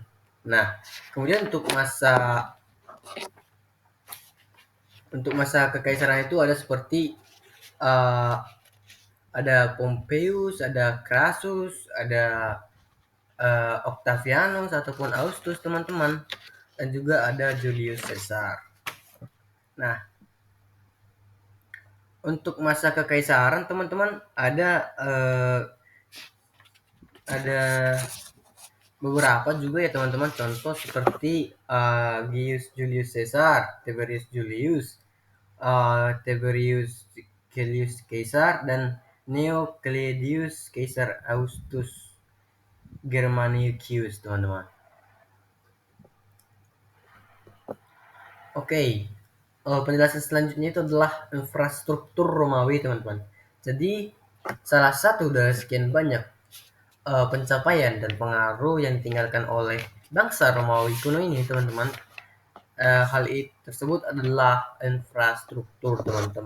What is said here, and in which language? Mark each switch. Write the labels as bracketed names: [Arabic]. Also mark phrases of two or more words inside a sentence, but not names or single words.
[Indonesian] Nah, kemudian untuk masa kekaisaran itu ada seperti uh, ada Pompeius, ada Crassus, ada Octavianus ataupun Augustus, teman-teman, dan juga ada Julius Caesar. Nah, untuk masa kekaisaran, teman-teman, ada beberapa juga ya, teman-teman. Contoh seperti Gaius Julius Caesar, Tiberius Julius, Tiberius Julius Caesar, dan Neo Claudius Caesar Augustus Germanicus, teman-teman. Oke, penjelasan selanjutnya itu adalah infrastruktur Romawi, teman-teman. Jadi salah satu dari sekian banyak pencapaian dan pengaruh yang ditinggalkan oleh bangsa Romawi kuno ini, teman-teman, hal itu tersebut adalah infrastruktur, teman-teman.